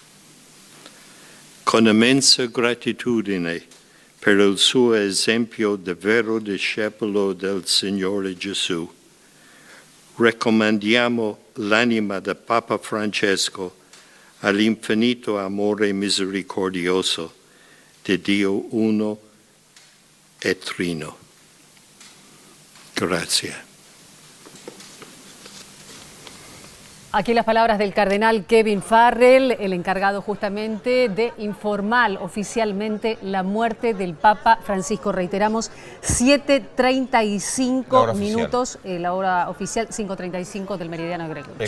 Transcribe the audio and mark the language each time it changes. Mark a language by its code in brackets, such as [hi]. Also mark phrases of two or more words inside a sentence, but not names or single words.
[it] Con immensa gratitudine per il suo esempio di vero discepolo del Signore Gesù, raccomandiamo l'anima del Papa Francesco all'infinito amore misericordioso di Dio uno e trino. Grazie. [es] Aquí las palabras del cardenal Kevin Farrell, el encargado justamente de informar oficialmente la muerte del Papa Francisco. Reiteramos, 7:35 minutos, la hora oficial, 5:35 del meridiano de Greenwich.